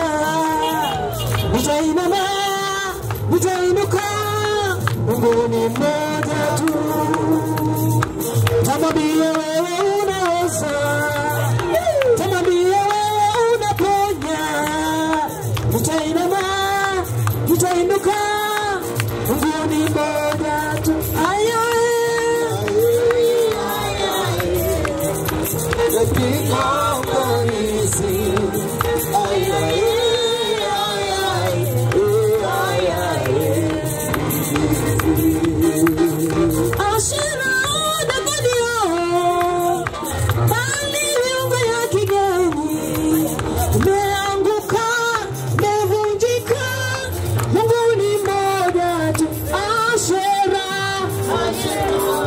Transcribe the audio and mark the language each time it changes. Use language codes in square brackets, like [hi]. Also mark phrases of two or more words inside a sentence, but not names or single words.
[sw] Nitainama, nitainuka, Mungu ni mmoja tu. Tamwambia wewe unaweza, tamwambia wewe unaponya. Nitainama, nitainuka, Mungu ni mmoja tu. [en] The King of Glory sings, ay, ay, ay, ay, ay, ay. [sw] Ashira na Badio, bali viungo ya kigeni, umeanguka, umevunjika, Mungu ni mmoja tu. Ashira, Ashira.